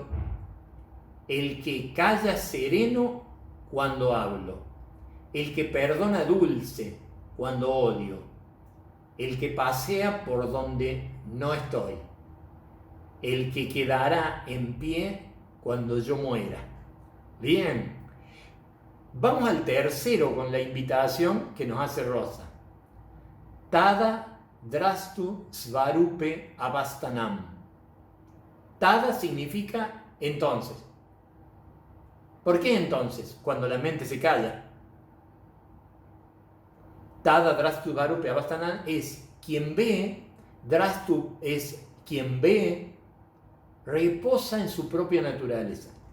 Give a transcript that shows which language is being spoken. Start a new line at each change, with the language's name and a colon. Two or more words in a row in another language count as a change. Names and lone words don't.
Spanish: El que calla sereno cuando hablo, el que perdona dulce cuando odio, el que pasea por donde no estoy, el que quedará en pie cuando yo muera. Bien, vamos al tercero con la invitación que nos hace Rosa.
Sanskrit: Tada drastu svarupe avastanam.
Spanish: Tada significa entonces. ¿Por qué entonces? Cuando la mente se calla.
Sanskrit: Tada drastu svarupe avastanam
Spanish: es quien ve, drastu es quien ve, reposa en su propia naturaleza.